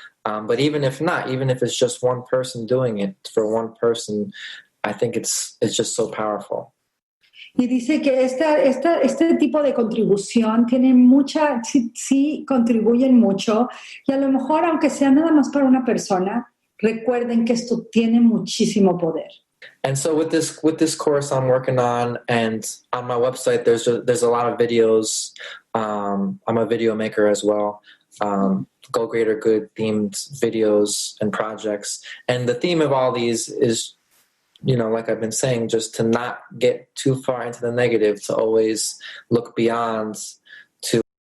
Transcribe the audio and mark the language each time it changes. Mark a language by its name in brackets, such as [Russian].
[English] But even if it's just one person doing it for one person, I think it's just so powerful. [Spanish] Y dice que este tipo de contribución tiene sí contribuyen mucho, y a lo mejor, aunque sea nada más para una persona, recuerden que esto tiene muchísimo poder. [English] And so with this course I'm working on, and on my website there's a lot of videos. I'm a video maker as well. Go Greater Good themed videos and projects. And the theme of all these is, like I've been saying, just to not get too far into the negative, to always look beyond, to